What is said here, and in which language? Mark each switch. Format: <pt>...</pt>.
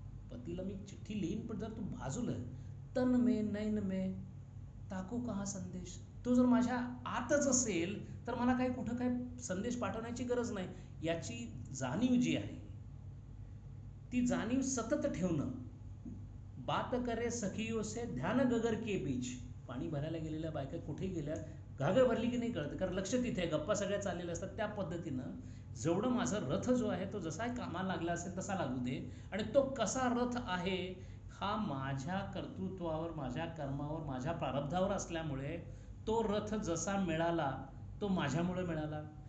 <mr>पतीला मी चिठ्ठी लिहीन, पण जर तू बाजूलं</mr> <hi>तन में नैन में ताको कहा संदेश.</hi> <mr>तो जर माझ्या आतच असेल तर मला काही कुठं काय संदेश पाठवण्याची गरज नाही. याची जाणीव जी आहे ती जाणीव सतत ठेवणं.</mr> <hi>बात करे सखियों से ध्यान गगर के बीच.</hi> <mr>पाणी भरायला गेलेल्या बायका कुठे गेल्या, घागर भरली की नाही कळत, कारण लक्ष तिथे, गप्पा सगळ्या चाललेल्या असतात. त्या पद्धतीनं जेवढं माझा रथ जो आहे तो जसा कामाला लागला असेल तसा लागू दे, आणि तो कसा रथ आहे हा माझ्या कर्तृत्वावर, माझ्या कर्मावर, माझ्या प्रारब्धावर असल्यामुळे तो रथ जसा मिळाला तो माझ्यामुळे मिळाला.</mr>